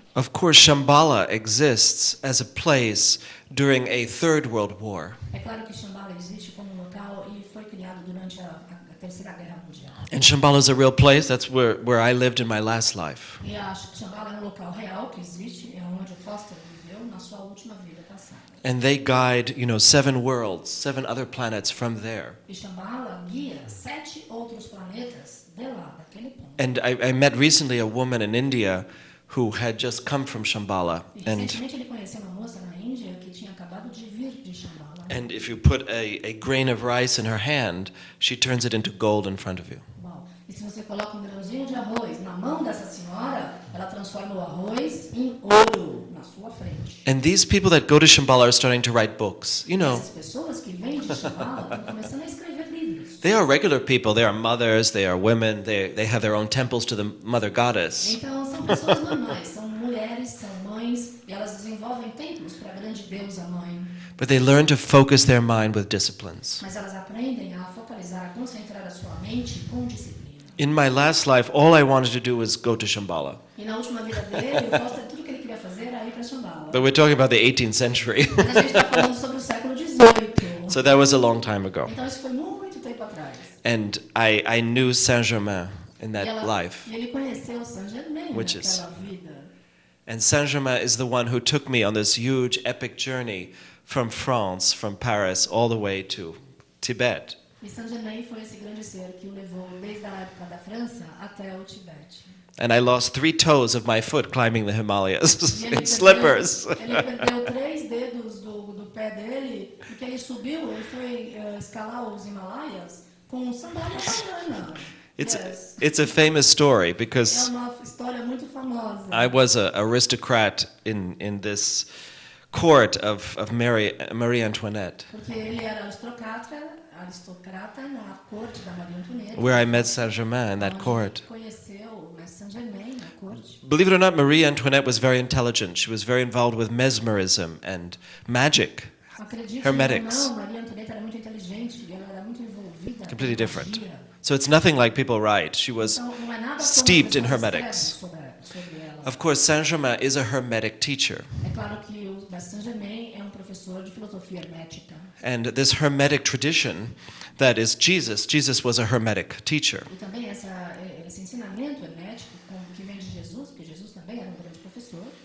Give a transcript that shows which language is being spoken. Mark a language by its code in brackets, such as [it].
[en] Of course, Shambhala exists as a place during a Third World War. [pt] É claro que Shambhala existe como um local e foi criado durante a Terceira Guerra Mundial. [en] And Shambhala is a real place. That's where I lived in my last life. [pt] E acho que Shambhala é um local real que existe, é onde Foster viveu na sua última vida passada. [en] And they guide, 7 worlds, 7 other planets from there. [pt] E Shambhala guia 7 outros planetas de lá, daquele ponto. [en] And I met recently a woman in India who had just come from Shambhala. [pt] E recentemente ele conheceu uma moça na Índia que tinha acabado de vir de Shambhala. [en] And if you put a grain of rice in her hand, she turns it into gold in front of you. [pt] Bom, e se você coloca um grãozinho de arroz na mão dessa senhora, ela transforma o arroz em ouro na sua frente. [en] And these people that go to Shambhala are starting to write books. [pt] Essas pessoas que vêm de Shambhala estão começando a escrever livros. [en] They are regular people. They are mothers, they are women, they have their own temples to the mother goddess. [pt] Então são pessoas normais, são mulheres, são mães, e elas desenvolvem templos para a grande deusa mãe. [en] But they learn to focus their mind with disciplines. [pt] Mas elas aprendem a focalizar, a concentrar a sua mente com disciplina. [en] In my last life, all I wanted to do was go to Shambhala. [pt] E na última vida dele, o Foster, tudo que ele queria fazer era ir para Shambhala. [en] But we're talking about the 18th century. [pt] Mas a gente está falando sobre o século XVIII. [en] So that was a long time ago. [pt] Então isso foi muito tempo atrás. [en] And I knew Saint-Germain in that life. [pt] E ele conheceu Saint-Germain naquela vida. [en] And Saint-Germain is the one who took me on this huge epic journey from France, from Paris, all the way to Tibet. [pt] E Saint-Germain foi esse grande ser que o levou desde a época da França até o Tibete. [en] And I lost 3 toes of my foot climbing the Himalayas in slippers. [pt] Ele perdeu 3 dedos do pé dele, porque ele subiu, ele foi escalar os Himalaias com sandália havaiana. [en] It's a famous story because [pt] É uma história muito famosa. [en] I was an aristocrat in this court of Marie Antoinette. [pt] Porque ele era aristocrata na corte da Maria Antonieta. [en] Where I met Saint-Germain in that court. [pt] Conheceu Saint-Germain na corte. [en] Believe it or not, Marie Antoinette was very intelligent. She was very involved with mesmerism and magic. Hermetics. [pt] Não, Maria Antonieta era muito inteligente, ela era muito envolvida. [en] Completely different. So it's nothing like people write. She was steeped in hermetics. Of course, Saint-Germain is a hermetic teacher. [pt] É claro que o Saint-Germain é professor de filosofia hermética. [en] And this hermetic tradition, that is Jesus was a hermetic teacher. [pt] E também esse ensinamento hermético que vem de Jesus, porque Jesus também era grande professor.